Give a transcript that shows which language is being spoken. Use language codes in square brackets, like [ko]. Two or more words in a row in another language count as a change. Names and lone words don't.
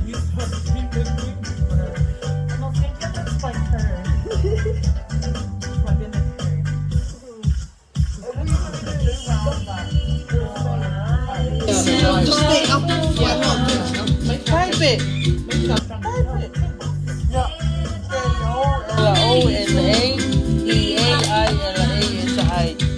[en] You supposed to be good with and I'll take it. That's my turn. My business turn. Just stay up. Type it. Type it. Yeah. K-O-L-O-N-A. V-A-I-L-A-S-I.